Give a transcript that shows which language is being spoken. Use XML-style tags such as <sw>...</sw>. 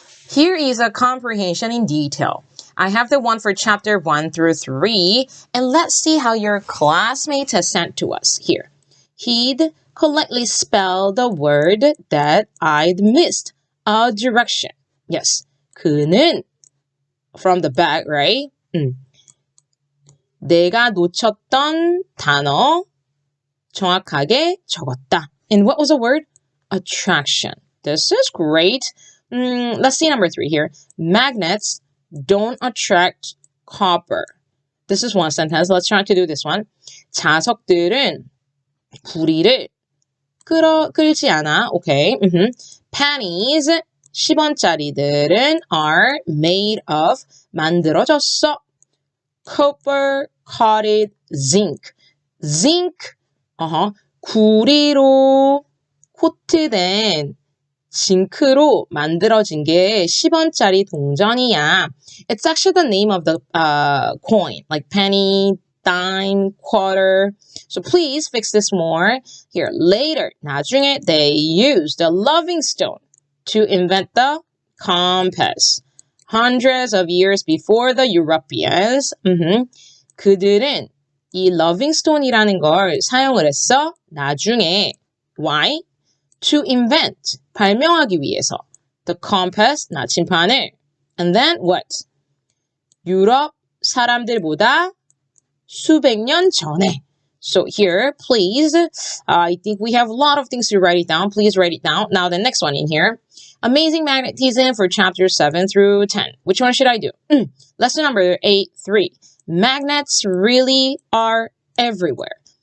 <en>Here is a comprehension in detail. I have the one for chapter 1 through 3, and let's see how your classmates has sent to us here. He'd correctly spell the word that I'd missed. A direction. Yes,</en> <ko>그는</ko> <en>from the back, right?</en> <ko>내가 놓쳤던 단어 정확하게 적었다.</ko> <en>And what was the word? Attraction. This is great. Let's see number 3 here. Magnets don't attract copper. This is one sentence. Let's try to do this one.</en> <ko>자석들은 구리를 끌지 않아.</ko> <en>Okay. Pennies</en> <ko>10원짜리들은</ko> <en>are made of</en> <ko>만들어졌어.</ko> <en>Copper coated zinc. Zinc</en> <ko>구리로 코트된 징크로 만들어진 게 10원짜리 동전이야.</ko> <en>It's actually the name of the coin, like penny dime, quarter. So please fix this more. Here, later,</en> <ko>나중에</ko> <en>they used the loving stone to invent the compass. Hundreds of years before the Europeans.</en> <ko>그들은 이 loving stone이라는 걸 사용을 했어. 나중에.</ko> <en>Why? To invent.</en> <ko>발명하기 위해서.</ko> <en>The compass,</en> <ko>나침판을.</ko> <en>And then what?</en> <ko>유럽 사람들보다 수백 년 전에.</ko> <en>So here, please, I think we have a lot of things to write it down. Please write it down. Now the next one in here. Amazing magnetism for chapters 7 through 10. Which one should I do? Lesson number 8.3. Magnets really are everywhere.</en>